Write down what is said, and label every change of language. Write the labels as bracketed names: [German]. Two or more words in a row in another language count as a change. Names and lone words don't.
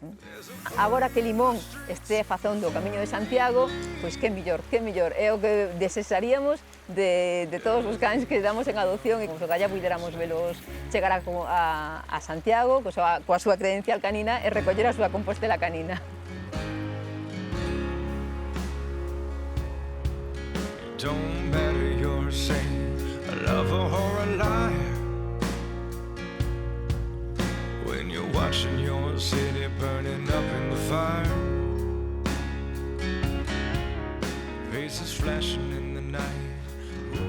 [Galician] Agora que Limón este facendo o Camiño de Santiago, pois que mellor, é o que desexaríamos de todos os cans que damos en adopción e que ya puidéramos velos chegar a Santiago coa súa credencial canina e recoller a súa compostela canina. [English] Don't matter you're a saint, a lover or a liar. When you're watching your city burning up in the fire, faces flashing in the night.